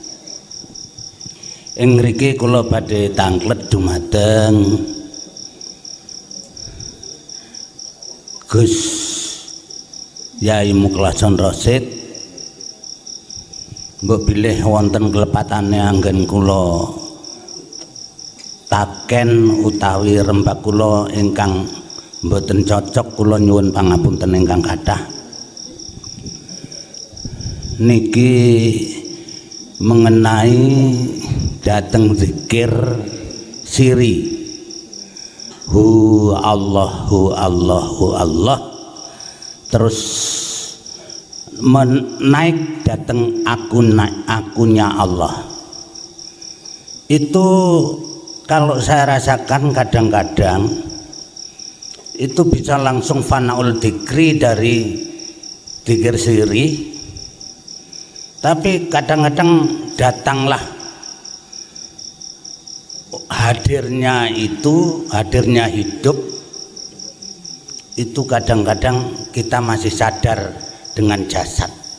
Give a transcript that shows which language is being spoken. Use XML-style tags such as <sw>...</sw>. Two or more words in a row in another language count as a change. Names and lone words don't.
<jv>Ing mriki kula badhe tanglet dumateng Gus Yai Mukhlason Rosid. Mbok bilih wonten kelepatane anggen kula taken utawi rembak kula ingkang mboten cocok, kula nyuwun pangapunten ingkang kathah. Niki mengenai dateng zikir siri hu Allah Allah, terus menaik dateng akunnya Allah.</jv> <id>Itu kalau saya rasakan kadang-kadang itu bisa langsung</id> <ar>فناء الذكر</ar> <id>dari dikir siri, tapi kadang-kadang datanglah hadirnya hidup itu kadang-kadang kita masih sadar dengan jasad.</id>